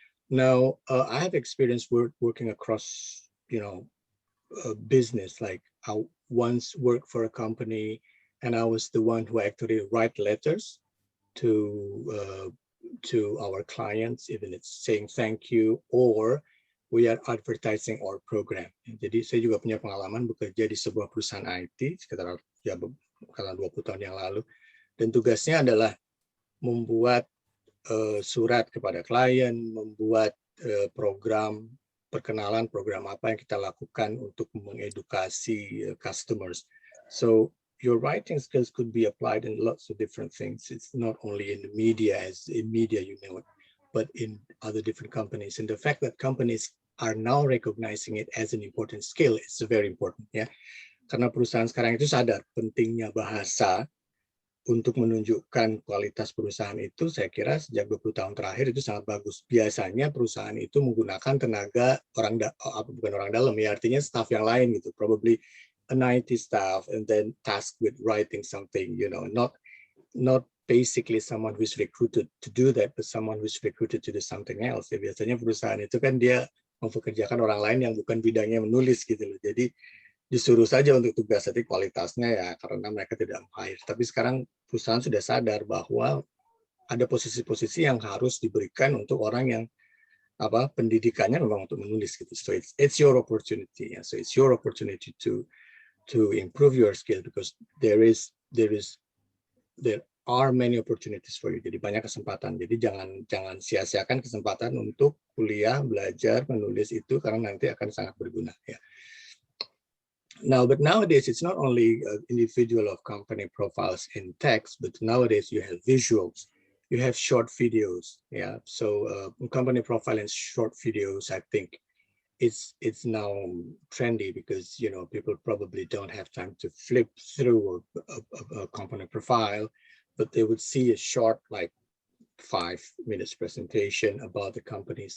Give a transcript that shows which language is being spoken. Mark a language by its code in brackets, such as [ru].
[en] Now, I have experience working across, business. Like I once worked for a company, and I was the one who actually write letters to our clients, even it's saying thank you, or we are advertising our program. [id] Jadi saya juga punya pengalaman bekerja di sebuah perusahaan IT sekitar 20 tahun yang lalu, dan tugasnya adalah membuat surat kepada klien, membuat program perkenalan, program apa yang kita lakukan untuk mengedukasi customers. [en] So your writing skills could be applied in lots of different things. It's not only in the media, as in media you know it, but in other different companies. And the fact that companies are now recognizing it as an important skill is very important, ya. [id] Karena perusahaan sekarang itu sadar pentingnya bahasa untuk menunjukkan kualitas perusahaan itu. Saya kira sejak 20 tahun terakhir itu sangat bagus. Biasanya perusahaan itu menggunakan tenaga bukan orang dalam, ya artinya staff yang lain gitu, [en] probably an IT staff, and then tasked with writing something, not basically someone who's recruited to do that, but someone who's recruited to do something else. [id] Ya, biasanya perusahaan itu kan dia mempekerjakan orang lain yang bukan bidangnya menulis gitu loh. Jadi disuruh saja untuk tugas, tapi kualitasnya ya karena mereka tidak hire. Tapi sekarang perusahaan sudah sadar bahwa ada posisi-posisi yang harus diberikan untuk orang yang pendidikannya memang untuk menulis gitu. [en] So it's your opportunity. So it's your opportunity to improve your skill because there are many opportunities for you. [id] Jadi banyak kesempatan. Jadi jangan sia-siakan kesempatan untuk kuliah, belajar, menulis itu karena nanti akan sangat berguna ya. [en] Now, but nowadays it's not only individual of company profiles in text, but nowadays you have visuals, you have short videos. Yeah, so company profile and short videos, I think it's now trendy because people probably don't have time to flip through a company profile, but they would see a short, like 5 minutes presentation about the company.